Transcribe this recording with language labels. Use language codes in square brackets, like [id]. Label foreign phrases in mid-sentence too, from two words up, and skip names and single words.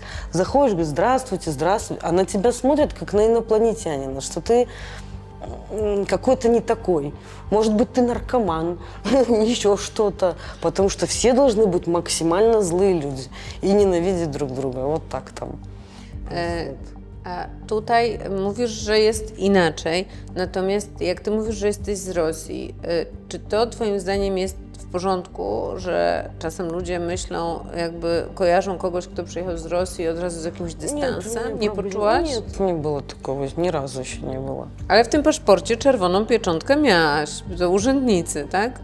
[ru] Заходишь, говоришь: здравствуйте, здравствуйте, а на тебя смотрят, как на инопланетянина, что ты какой-то не такой. Может быть, ты наркоман, еще что-то, потому что все должны быть максимально злые люди и ненавидеть друг друга. Вот так там. [pl] A tutaj mówisz, że jest inaczej, natomiast jak ty mówisz, że jesteś z Rosji, czy to twoim zdaniem jest w porządku, że czasem ludzie myślą, jakby kojarzą kogoś, kto przyjechał z Rosji od razu z jakimś dystansem? Nie poczułaś? [ru] Нет, не было такого, ни разу еще не было. [pl] Ale w tym paszporcie czerwoną pieczątkę miałaś, to urzędnicy, tak?